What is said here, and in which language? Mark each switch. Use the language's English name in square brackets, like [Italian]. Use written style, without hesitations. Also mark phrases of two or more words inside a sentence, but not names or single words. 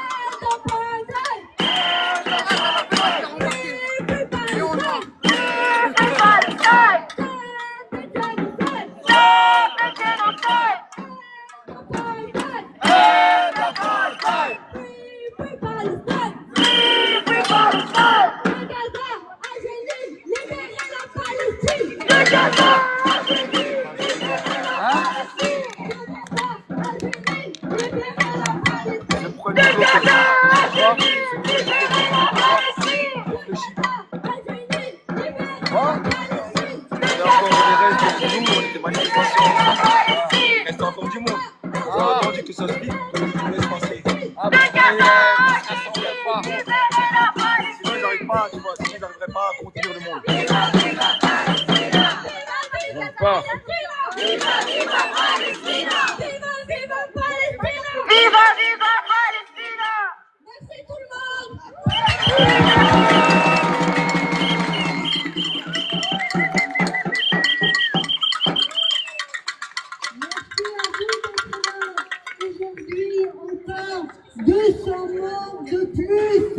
[English] Free Palestine! Stop the genocide! End apartheid! Free Palestine! [French] De Gaza! De Gaza! Reste encore du monde. On a entendu que ça se dit, donc on laisse passer. Sinon, ils n'arrivent pas, tu vois, sinon, ils n'arriveraient pas à contenir le monde. [Spanish] Viva, viva Palestina! [French] Merci tout le monde! Aujourd'hui encore 200 morts de plus.